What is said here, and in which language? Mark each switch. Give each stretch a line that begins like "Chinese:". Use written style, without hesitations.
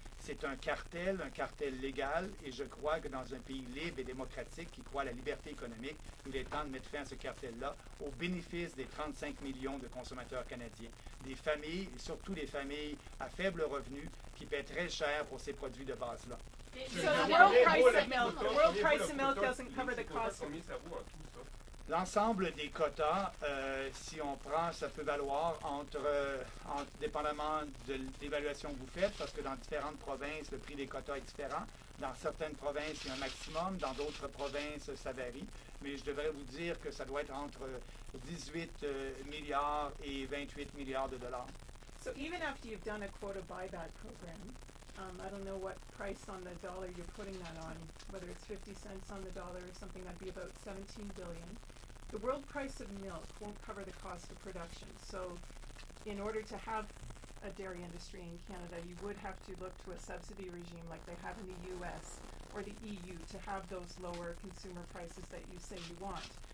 French: C'est un cartel légal, et je crois que dans un pays libre et démocratique qui croit à la liberté économique, il est temps de mettre fin à ce cartel-là au bénéfice des 35 millions de consommateurs canadiens, des familles, et surtout des familles à faible revenu qui paient très cher pour ces produits de base-là.
English: So the world price of milk doesn't cover the cost of.
French: Combien ça vaut en tout, ça? L'ensemble des quotas, si on prend, ça peut valoir dépendamment de l'évaluation que vous faites, parce que dans différentes provinces, le prix des quotas est différent. Dans certaines provinces, il y a un maximum. Dans d'autres provinces, ça varie. Mais je devrais vous dire que ça doit être entre 18 milliards et 28 milliards de dollars.
English: So even after you've done a quota buyback program, I don't know what price on the dollar you're putting that on, whether it's 50 cents on the dollar or something, that'd be about 17 billion. The world price of milk won't cover the cost of production. So in order to have a dairy industry in Canada, you would have to look to a subsidy regime like they have in the US or the EU to have those lower consumer prices that you say you want.